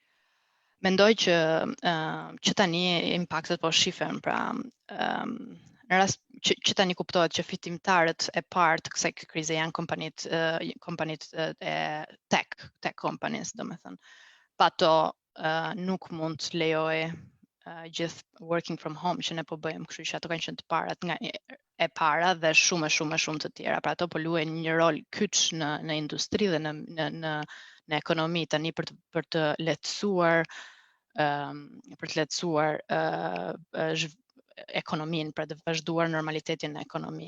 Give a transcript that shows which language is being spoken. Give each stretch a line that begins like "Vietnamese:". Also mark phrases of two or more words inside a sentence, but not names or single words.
Albanian: Mendoj që tani impaktet po shifen, pra në rast që tani kuptohet që fitimtarët e parë të kësaj krize janë kompanitë e
English: tech companies,
Albanian: domethënë. Pato nuk mund të lejojë gjithë
English: working from home
Albanian: që ne po bëjmë, kështu që ato kanë qenë të parat nga e para dhe shumë të tjera. Pra ato po luajnë një rol kyç në industri dhe në ekonomi tani për të lehtësuar ekonominë, për të vazhduar normalitetin në ekonomi.